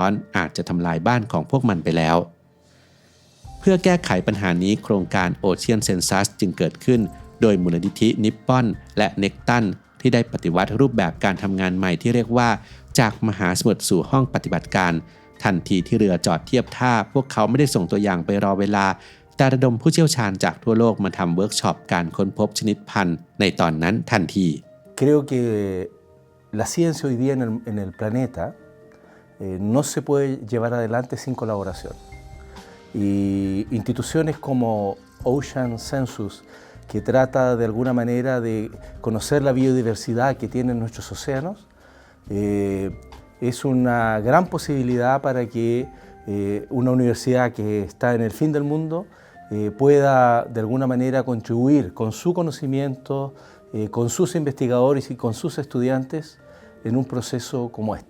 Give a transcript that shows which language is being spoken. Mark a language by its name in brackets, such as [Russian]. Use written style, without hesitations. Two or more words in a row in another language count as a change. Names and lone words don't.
[Thai] อนอาจจะทำลายบ้านของพวกมันไปแล้วเพื่อแก้ไขปัญหานี้โครงการ Ocean Census จึงเกิดขึ้นโดยมูลนิธินิปปอนและเน็กตันที่ได้ปฏิวัติรูปแบบการทำงานใหม่ที่เรียกว่าจากมหาสมุทรสู่ห้องปฏิบัติการทันทีที่เรือจอดเทียบท่าพวกเขาไม่ได้ส่งตัวอย่างไปรอเวลาแต่ระดมผู้เชี่ยวชาญจากทั่วโลกมาทำเวิร์กช็อปการค้นพบชนิดพันธุ์ในตอนนั้นทันที [Spanish] Creo que la ciencia hoy día en el planeta no se puede llevar adelante sin colaboración. Y instituciones como Ocean Census, que trata de alguna manera de conocer la biodiversidad que tienen nuestros océanos, es una gran posibilidad para que una universidad que está en el fin del mundo pueda de alguna manera contribuir con su conocimiento, con sus investigadores y con sus estudiantes en un proceso como este.